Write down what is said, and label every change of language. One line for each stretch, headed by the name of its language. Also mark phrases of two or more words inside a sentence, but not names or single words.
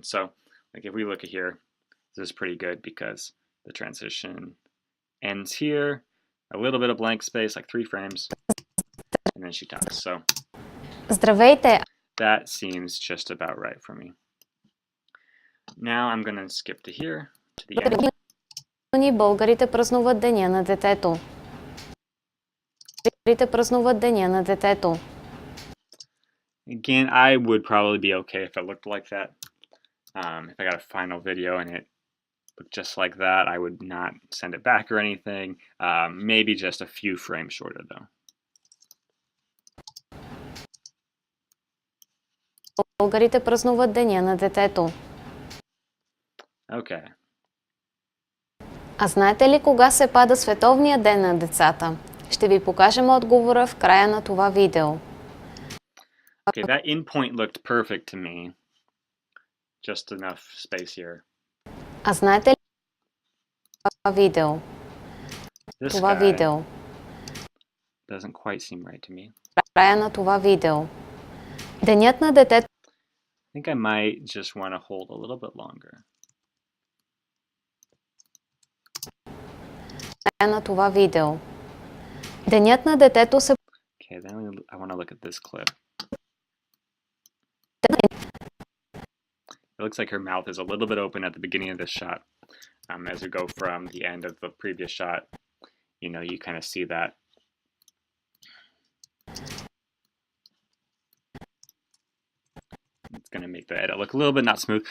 English: So like if we look at here, this is pretty good because the transition ends here, a little bit of blank space, like 3 frames, and then she talks. So
Bulgarian: Здравейте.
English: That seems just about right for me. Now I'm going to skip to here, to the end.
Bulgarian: Българите празнуват Деня на детето. Българите празнуват Деня на детето.
English: Again, I would probably be okay if it looked like that. If I got a final video and it looked just like that, I would not send it back or anything. Maybe just a few frames shorter though.
Bulgarian: Българите празнуват Деня на детето.
English: Okay.
Bulgarian: А знаете ли кога се пада Световния ден на децата? Ще ви покажем отговора в края на това видео.
English: Okay, that in point looked perfect to me. Just enough space here.
Bulgarian: А знаете ли това видео?
English: This
Bulgarian: Това
English: guy
Bulgarian: видео.
English: doesn't quite seem right to me.
Bulgarian: Края на това видео. Денят на детето.
English: I think I might just want to hold a little bit longer.
Bulgarian: Края на това видео. Денят на детето се
English: Okay, then I want to look at this clip. It looks like her mouth is a little bit open at the beginning of this shot. As we go from the end of the previous shot, you know, you kind of see that. It's going to make the edit look a little bit not smooth.